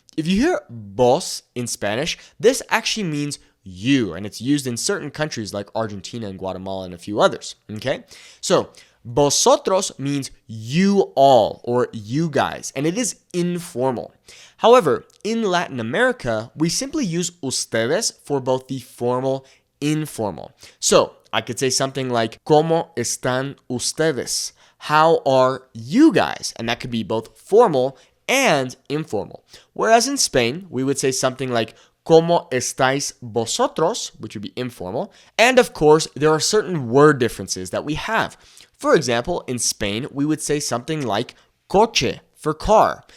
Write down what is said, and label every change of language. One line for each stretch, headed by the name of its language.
English: If you hear vos in Spanish, this actually means you, and it's used in certain countries like Argentina and Guatemala and a few others, okay? So vosotros means you all or you guys, and it is informal. However, in Latin America, we simply use ustedes for both the formal and informal. So I could say something like,
Spanish: ¿Cómo están ustedes?
English: How are you guys? And that could be both formal and informal. Whereas in Spain, we would say something like,
Spanish: ¿Cómo estáis vosotros?
English: Which would be informal. And of course, there are certain word differences that we have. For example, in Spain, we would say something like coche for car.